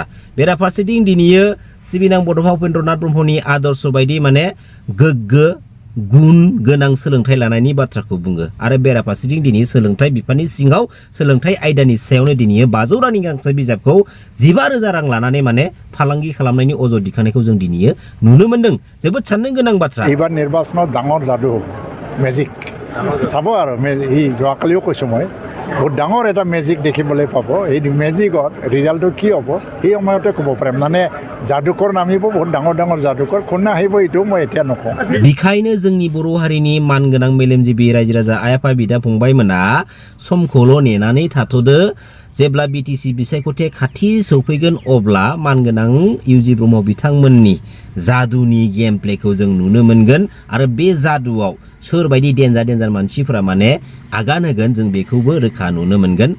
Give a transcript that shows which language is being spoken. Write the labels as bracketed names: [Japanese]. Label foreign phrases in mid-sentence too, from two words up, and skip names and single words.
[Bodo] बेराफारसेथिं दिनैयो सिबिनां बड'फा उपेन्द्रनाथ ब्रह्मनि आदर्श बायदि माने गोग्गो गुन गोनां सोलोंथाइ लानायनि बाथ्राखौ बुङो आरो बेराफारसेथिं दिनै सोलोंथाइ बिफाननि सिङाव सोलोंथाइ आयदानि सायावनो दिनै 500 रांनि गांसे बिजाबखौ 15,000 रां लानानै माने फालांगि खालामनायनि अजद दिखांनायखौ जों दिनै नुनो मोन्दों। जोबोद साननो गोनां बाथ्रा। [Assamese] এইবাৰ নিৰ্বাচনত ডাঙৰ যাদু মেজিক চাব আৰু এই যোৱাকালিও কৈছোঁ মই বহুত ডাঙৰ এটা মেজিক দেখিবলৈ পাব এই মেজিকত ৰিজাল্টটো কি হ'ব সেই সময়তে ক'ব পাৰিম মানে যাদুকৰ নামিব বহুত ডাঙৰ ডাঙৰ যাদুকৰ কোনে আহিব এইটো মই এতিয়া নকওঁ [Bodo] बिखायनो जोंनि बर' हारिनि मानगोनां मेलेमजिबि रायजो राजा आइ आफा बिदा फंबायमोना समखौल' नेनानै थाथ'दो जेब्ला बिटिसि बिसायख'थि खाथि सौफैगोन अब्ला मानगोनां इउजि ब्रह्म बिथांमोननि जादुनि [English] game playkhou [Bodo] जों नुनो मोनगोन आरो बे जादुआव सोरबायदि डेन्जार मानसिफोरा माने आगान होगोन जों बेखौबो रोखा नुनो मोनगोन